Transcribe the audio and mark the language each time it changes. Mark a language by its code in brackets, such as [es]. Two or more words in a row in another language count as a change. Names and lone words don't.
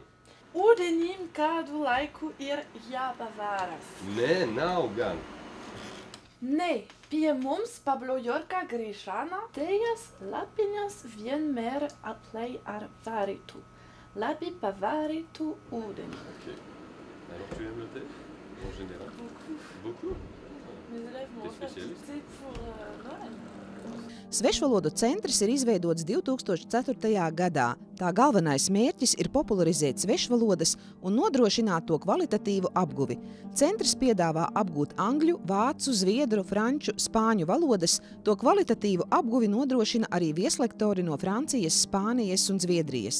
[lv] Ūdeņiem kādu laiku ir jāpavāras. Nē, nav gan. Nē, pie mums Pablo Jorka griešanā tejas lapiņas vienmēr atlej ar vārītu. Labi pavārītu ūdeni. [fr] Ok. Alors, tu aimes le thé? En général? Beaucoup. Mes élèves m'ont offert du thé pour Noël. [lv] Svešvalodu centrs ir izveidots 2004. gadā. Tā galvenais mērķis ir popularizēt svešvalodas un nodrošināt to kvalitatīvu apguvi. Centrs piedāvā apgūt angļu, vācu, zviedru, franču, spāņu valodas. To kvalitatīvu apguvi nodrošina arī vieslektori no Francijas, Spānijas un Zviedrijas.